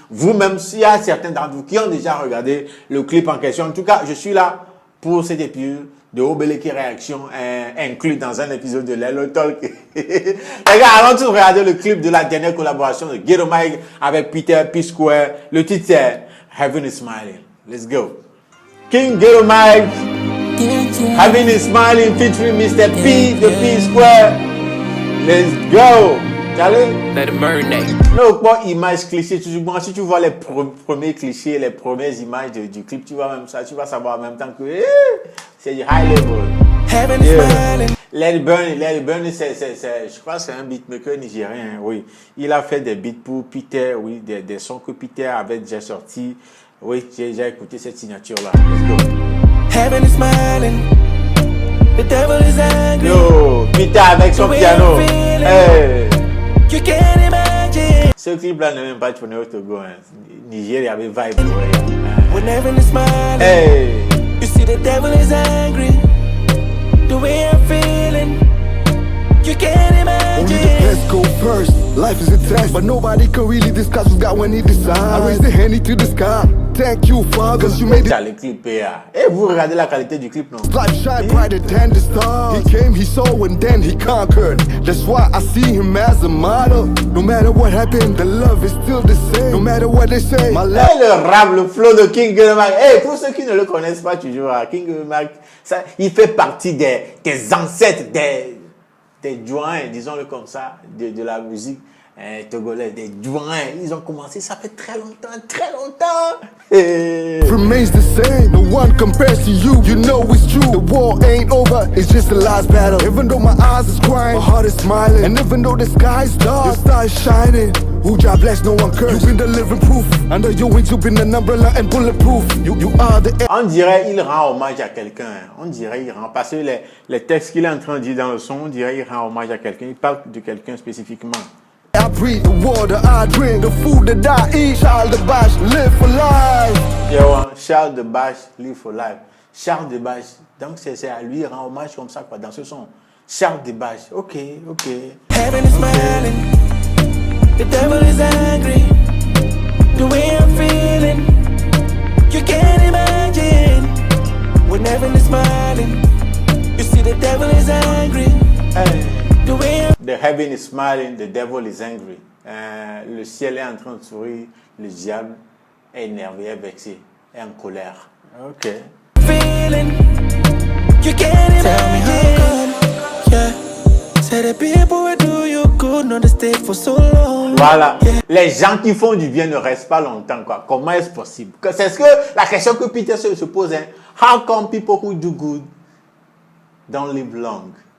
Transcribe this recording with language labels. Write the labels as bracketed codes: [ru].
[fr] Vous-même, s'il y a certains d'entre vous qui ont déjà regardé le clip en question, en tout cas, je suis là pour cet épisode de Obeleki Réaction inclus dans un épisode de Lelo Talk. Les gars, allons tous regarder le clip de la dernière collaboration de Gelo Mike avec Peter P-Square. Le titre c'est Heaven is Smiling. [en] Let's go. King Gelo Mike, Heaven is Smiling featuring Mr. P de P-Square. Let's go. Let it marinate. [fr] Non, pas image cliché. Bon, si tu vois les premiers clichés, les premières images du clip, tu vois même ça, tu vas savoir en même temps que c'est du [en] high level. Heaven is smiling. [fr] Let It Burn, je crois que c'est un beatmaker nigérien, oui. Il a fait des beats pour Peter, oui, des sons que Peter avait déjà sortis. Oui, j'ai écouté cette signature-là. [en] Let's go. Heaven is smiling. The devil is angry. Yo, [fr] Peter avec son piano. [en] Hey. You can't imagine. [fr] Ce clip-là n'est même pas tourné au Togo. Hein. Niger, il y avait vibe. [en] When heaven is smiling. Hey. You see the devil is angry. The way I'm feeling. You can't imagine. Only the best go first. Life is a test, but nobody can really discuss who's got when he decides. I raise the hand to the sky. Thank you, Father, cause you made it. [fr] Le clip est là. Et vous regardez la qualité du clip, non? [en] Life shine brighter than the stars. He came, he saw, and then he conquered. That's why I see him as a model. No matter what happened, the love is still the same. No matter what they say, my life. [fr] Et le rap, le flow de King Gelo Mike. Hey, pour ceux qui ne le connaissent pas toujours, King Gelo Mike, ça, il fait partie des ancêtres, des doyens, disons-le comme ça, de la musique togolais, des doyens. Ils ont commencé, ça fait très longtemps. [en] Remains the same, no one compares to you. You know it's true, the war ain't over, it's just the last battle. Even though my eyes is crying, my heart is smiling. And even though the sky is dark, your star is shining. Who God bless, no one curse. You've been the living proof. Under your wings, you've been an umbrella and bulletproof. You are the. [fr] On dirait il rend hommage à quelqu'un. On dirait il rend, parce que les textes qu'il est en train de dire dans le son, on dirait il rend hommage à quelqu'un. Il parle de quelqu'un spécifiquement. [en] I breathe, the water I drink, the food that I eat. Charles de Bache, live for life. Yo, Charles de Bache, live for life. [fr] Charles de Bache, donc c'est à lui rendre hommage comme ça quoi, dans ce son. Charles de Bache, ok. [en] Heaven is smiling, the devil is angry. The way I'm feeling, you can't imagine. When heaven is smiling, you see the devil is angry. Hey. The way I'm The heaven is smiling, the devil is angry. [fr] Le ciel est en train de sourire, le diable est énervé, est vexé, est en colère. Ok. [en] feeling, you can't imagine. Tell me how come, yeah. Say the people will do you good, not to stay for so long. [fr] Voilà. [en] Yeah. [fr] Les gens qui font du bien ne restent pas longtemps, quoi. Comment est-ce possible? C'est ce que la question que Peter se pose, hein. [en] How come people who do good don't live long?